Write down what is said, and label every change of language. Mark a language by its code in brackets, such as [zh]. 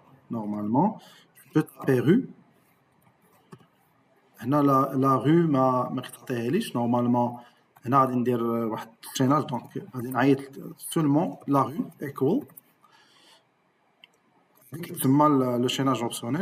[fr] Normalement, je peux taper rue. [ar] هنا la rue ما كتعطيهاليش. Normalement هنا غادي ندير واحد الفريناج. [fr] دونك [ar] غادي نعيط [fr] seulement la rue equal تسمى لو chaînage optionnel.